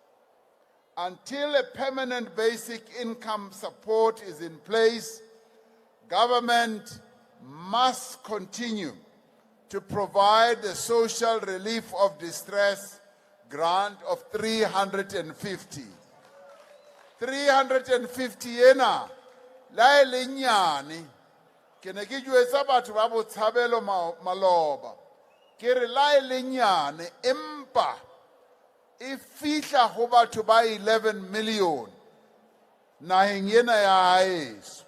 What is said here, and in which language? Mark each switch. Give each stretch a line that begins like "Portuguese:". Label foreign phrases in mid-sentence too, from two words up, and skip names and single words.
English: Until a permanent basic income support is in place, government must continue to provide the social relief of distress grant of 350.
Southern Sotho: 350 ena la e le nyane ke ne ke jwetsa batho ba botshabelo maloba ke re la e le nyane empa e fihla go batho ba 11 million naheng ena ya haeso.